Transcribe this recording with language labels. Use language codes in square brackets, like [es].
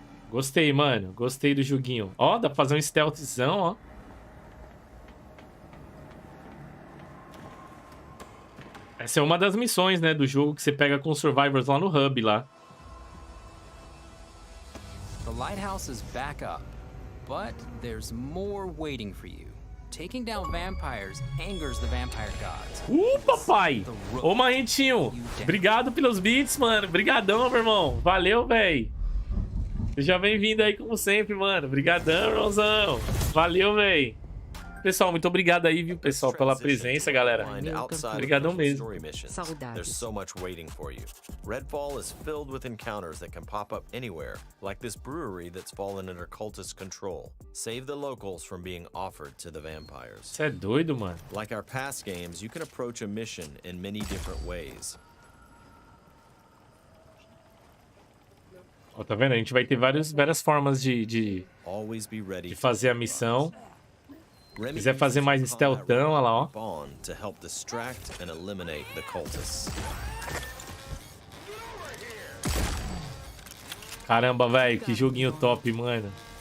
[pt] Gostei, mano. Gostei do joguinho. Ó, dá pra fazer um stealthzão, ó. Essa é uma das missões, né, do jogo que você pega com os survivors lá no hub, lá. [en] The lighthouse is back up, but there's more waiting for you. Taking down vampires angers the vampire gods. [pt] Papai! Ô, Marrentinho, obrigado pelos beats, mano. Obrigadão, meu irmão. Valeu, véi. Seja bem-vindo aí, como sempre, mano. Obrigadão, irmãozão. Valeu, véi. Pessoal, muito obrigado aí, viu, pessoal, pela presença, galera. Obrigadão mesmo. [en] There's so much waiting for you. Redfall is filled with encounters that can pop up anywhere, like this brewery that's fallen under cultist control. Save the locals from being offered to the vampires. [pt] Você é doido, mano. [en] Like our past games, you can approach a mission in many different ways. [pt] Ó, tá vendo? A gente vai ter várias formas de fazer a missão. Se quiser fazer mais stealthão, olha lá, ó. [en] To help distract and eliminate the cultists. [pt] Caramba, velho, que joguinho top, mano.